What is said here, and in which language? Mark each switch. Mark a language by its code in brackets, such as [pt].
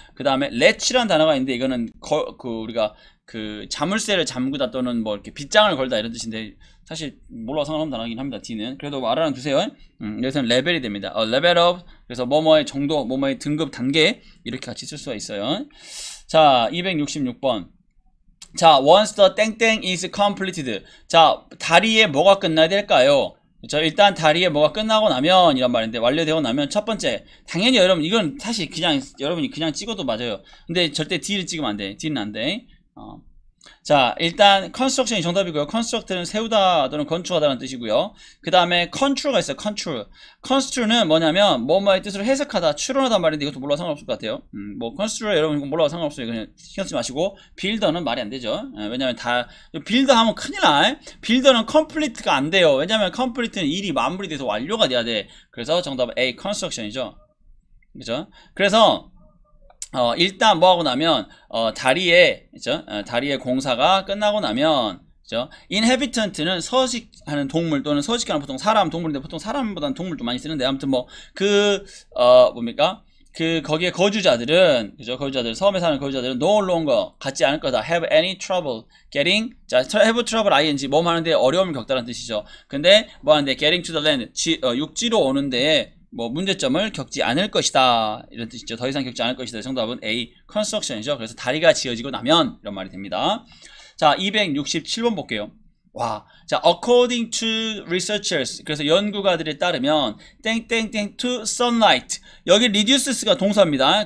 [ko] 그 다음에 렛이라는 단어가 있는데 이거는 우리가 그 자물쇠를 잠그다 또는 뭐 이렇게 빗장을 걸다 이런 뜻인데 사실 몰라서 상관없는 단어이긴 합니다. D는. 그래도 뭐 알아는 두세요. 여기서는 레벨이 됩니다. [en] level of. [ko] 그래서 뭐뭐의 정도, 뭐뭐의 등급, 단계 이렇게 같이 쓸 수가 있어요. 자, 266번. [en] 자, once the 땡땡 is completed. [ko] 자, 다리에 뭐가 끝나야 될까요? 저 일단 다리에 뭐가 끝나고 나면 이란 말인데, 완료되고 나면 첫 번째, 당연히 여러분 이건 사실 그냥 여러분이 그냥 찍어도 맞아요. 근데 절대 D를 찍으면 안 돼. D는 안 돼. 자, 일단 construction이 정답이고요. construct는 세우다 또는 건축하다는 뜻이고요. 그 다음에 control가 있어요. construe는 뭐냐면 뭐뭐의 뜻으로 해석하다, 추론하다 말인데 이것도 몰라도 상관없을 것 같아요. 뭐 construe 여러분 이거 몰라도 상관없어요. 그냥 신경 쓰지 마시고. builder는 말이 안 되죠. 왜냐면 다 builder 하면 큰일 나. builder는 complete가 안 돼요. 왜냐면 complete는 일이 마무리돼서 완료가 돼야 돼. 그래서 정답은 A, construction이죠. 그죠? 그래서 일단 뭐 하고 나면 다리에, 그죠? 다리의 공사가 끝나고 나면, 그죠? inhabitant는 서식하는 동물 또는 서식하는 보통 사람, 동물인데 보통 사람보다는 동물도 많이 쓰는데 아무튼 뭐 뭡니까? 거기에 거주자들은, 그죠? 섬에 사는 거주자들은 [en] no longer [ko] 갖지 않을 거다. [en] have any trouble getting, 자, have trouble ing, [ko] 뭐 하는데 어려움을 겪다라는 뜻이죠. 근데 뭐 하는데 [en] getting to the land, [ko] 육지로 오는데 뭐 문제점을 겪지 않을 것이다 이런 뜻이죠. 더 이상 겪지 않을 것이다. 정답은 A, construction이죠. 그래서 다리가 지어지고 나면 이런 말이 됩니다. 자, 267번 볼게요. 와, 자, [en] according to researchers, [ko] 그래서 연구가들에 따르면 땡땡땡 [en] to sunlight, [ko] 여기 reduces가 동사입니다.